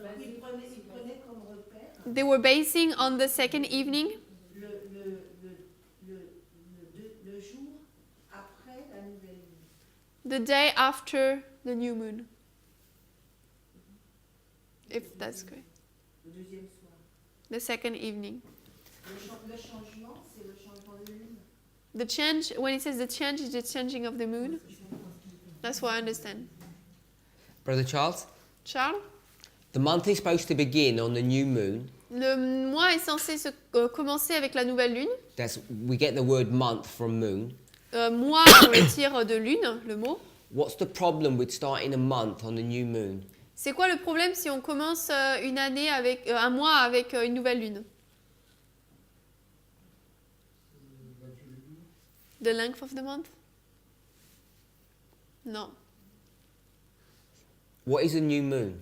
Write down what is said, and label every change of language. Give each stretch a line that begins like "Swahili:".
French: Ils prenaient comme repère
English: They were basing on the second evening,
French: le jour après la nouvelle lune.
English: the day after the new moon. If that's correct.
French: Le deuxième soir.
English: The second evening.
French: Le changement, c'est le changement de lune.
English: The change, when it says the change, is the changing of the moon. That's what I understand. Brother Charles? Charles? The month is supposed to begin on the new moon.
French: Le mois est censé commencer avec la nouvelle lune.
English: We get the word month from moon.
French: Mois, on le tire de lune, le mot.
English: What's the problem with starting a month on the new moon?
French: C'est quoi le problème si on commence une année avec un mois avec une nouvelle lune?
English: The length of the month?
French: Non.
English: What is a new moon?